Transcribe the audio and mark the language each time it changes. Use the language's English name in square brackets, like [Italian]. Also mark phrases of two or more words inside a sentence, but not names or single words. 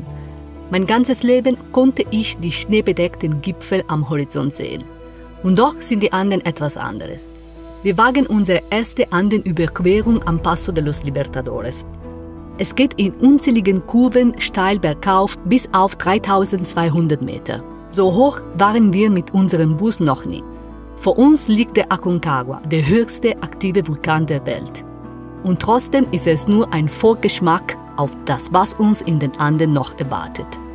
[German] Mein ganzes Leben konnte ich die schneebedeckten Gipfel am Horizont sehen. Und doch sind die Anden etwas anderes. Wir wagen unsere erste Andenüberquerung am Paso de los Libertadores. Es geht in unzähligen Kurven steil bergauf bis auf 3200 Meter. So hoch waren wir mit unserem Bus noch nie. Vor uns liegt der Aconcagua, der höchste aktive Vulkan der Welt. Und trotzdem ist es nur ein Vorgeschmack auf das, was uns in den Anden noch erwartet.